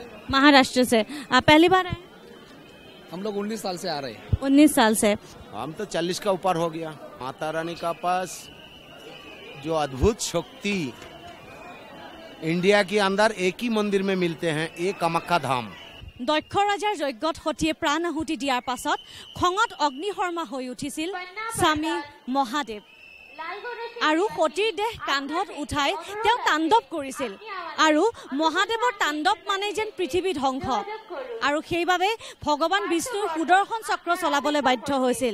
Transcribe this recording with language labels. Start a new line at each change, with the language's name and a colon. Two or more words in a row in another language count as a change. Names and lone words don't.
Hindi: महाराष्ट्र से आप पहली बार आए? हम लोग 19 साल से आ रहे हैं। 19 साल से। हम तो 40 का ऊपर हो गया। माता रानी का पास जो अद्भुत शक्ति इंडिया के अंदर एक ही मंदिर में मिलते हैं, एक कामाख्या धाम।
Assamese: দক্ষ ৰাজাৰ যজ্ঞত সতীয়ে প্ৰাণ আহুতি দিয়াৰ পাছত খঙত অগ্নিশৰ্মা হৈ উঠিছিল স্বামী মহাদেৱ আৰু সতীৰ দেহ কান্ধত উঠাই তেওঁ তাণ্ডৱ কৰিছিল। আৰু মহাদেৱৰ তাণ্ডৱ মানে যেন পৃথিৱী ধ্বংস, আৰু সেইবাবে ভগৱান বিষ্ণুৰ সুদৰ্শন চক্ৰ চলাবলৈ বাধ্য হৈছিল।